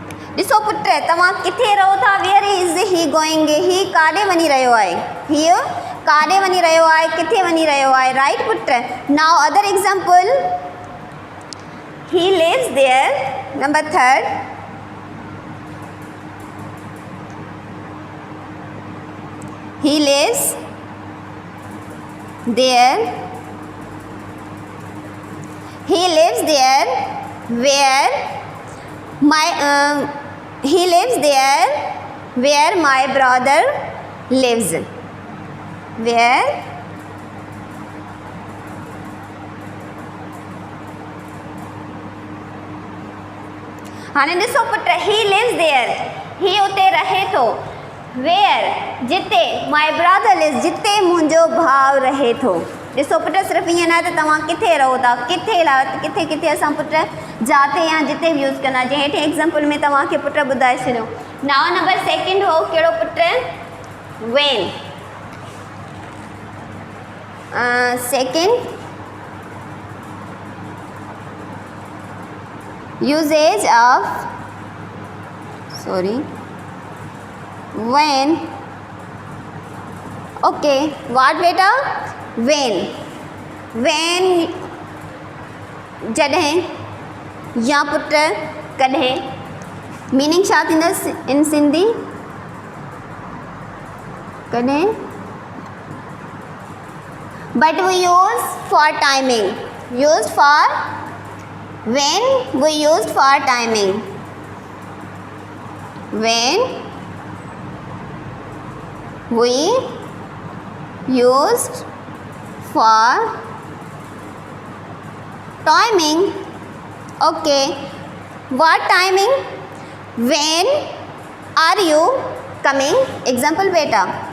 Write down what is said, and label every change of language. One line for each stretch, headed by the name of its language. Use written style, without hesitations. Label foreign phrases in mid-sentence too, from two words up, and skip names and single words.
Sindhi: ॾिसो पुट तव्हां किथे रहो था,
English: where is he going,
Sindhi: ही काॾे वञी रहियो आहे, हीअ काॾे वञी रहियो आहे, किथे वञी रहियो आहे, राइट पुट।
English: now other example, he lives there, number third, he lives there, he lives there where my he lives there where my brother lives, where
Sindhi: हाणे ॾिसो पुट,
English: he lives there,
Sindhi: ही उते रहे थो, वेयर जिते,
English: my brother lives
Sindhi: जिते मुंहिंजो भाउ रहे थो। ॾिसो पुट सिर्फ़ु ईअं न त तव्हां किथे रहो था, किथे किथे किथे असां पुट जाते या जिते बि यूज़ कंदा, जंहिं हेठि एग्ज़ाम्पल में तव्हांखे पुट ॿुधाए छॾियो।
English: now number second
Sindhi: हो कहिड़ो पुट,
English: when. second usage of, sorry, when, okay, what बेटा, when, when
Sindhi: जॾहिं या पुट कॾहिं, मीनिंग छा थींदसि
English: in Sindhi,
Sindhi: कॾहिं,
English: but we use for timing, used for, when we used for timing, when we used for timing, okay, what timing, when are you coming, example beta,